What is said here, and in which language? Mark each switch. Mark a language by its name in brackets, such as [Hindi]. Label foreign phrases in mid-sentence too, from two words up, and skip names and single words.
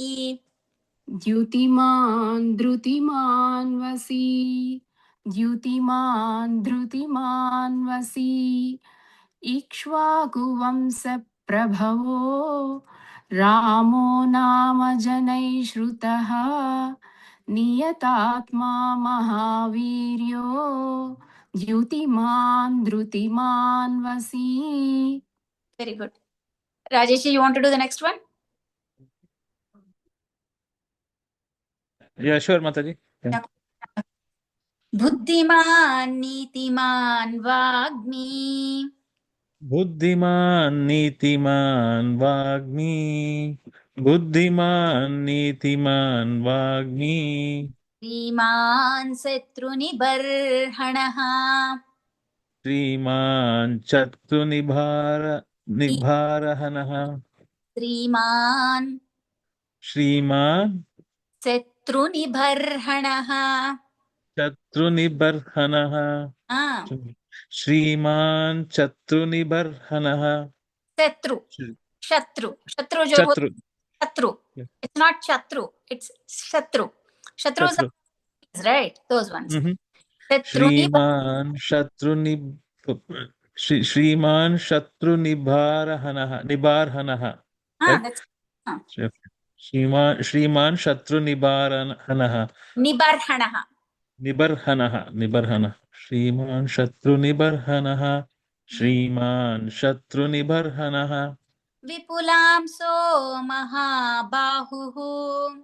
[Sanskrit] ద్యుతిమాన్ ధృతిమాన్ వసీ ద్యుతిమాన్ ధృతిమాన్ వసీ ఇక్ష్వాకు వంశ ప్రభవో రామో నామ జనై శ్రుతః నియతాత్మా మహావీర్యో ద్యుతిమాన్ ధృతిమాన్ వసీ. [English] very good. రాజేష్, You want to do the next one? Yeah, sure, Mataji. Yeah. [Sanskrit] बुद्धिमान् नीतिमान् वाग्मी. बुद्धिमान् नीतिमान् वाग्मी. बुद्धिमान् नीतिमान् वाग्मी. श्रीमान् शत्रुनिबर्हणः. श्रीमान् निभरहनहः. Śrīmān Śrīmān Satrunibarhanaha. Chatrunibarhanaha. Ah, श्रीमान् छत्रुनिबर्हणः. सत्रु। शत्रु। शत्रु जो Chatru. Shatru. [English] Yeah. It's not Chatru. It's Shatru. Shatrus [Sanskrit] Chatru. [English] are right. Those ones. Mm-hmm. [Sanskrit] Satruni. श्रीमान् निबर्हणः. [English] Right? That's [Sanskrit] श्रीमान् निबर्हणः. Nibarhanaha. निबर्हण। श्रीमान् निबर्हणः. श्रीमान् निबर्हणः. विपुलम् सो महाबाहुः.